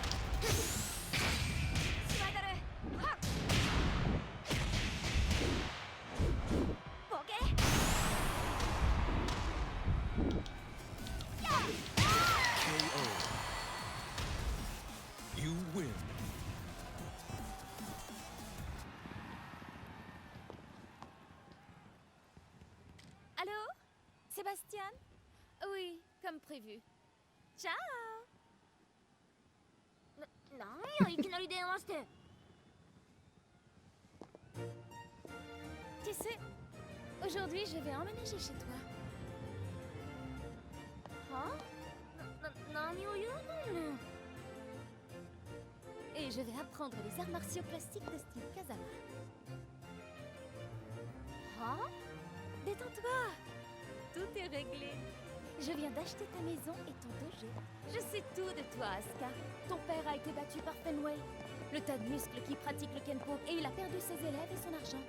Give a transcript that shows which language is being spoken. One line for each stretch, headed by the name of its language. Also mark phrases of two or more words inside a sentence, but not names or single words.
English: KO. You win.
French: Allô Sébastien? Oui, comme prévu. Ciao.
Japanese: 何よいきなり電話して。
French: Tu sais, aujourd'hui je vais emménager chez toi. Hein?
Japanese: 何を言うのよ。
French: Et je vais apprendre les arts martiaux classiques de style Kazama. Hein? Détends-toi. Tout est réglé. Je viens d'acheter ta maison et ton dojo. Je sais tout de toi, Asuka. Ton père a été battu par Fenway, le tas de muscles qui pratique le kenpo, et il a perdu ses élèves et son argent.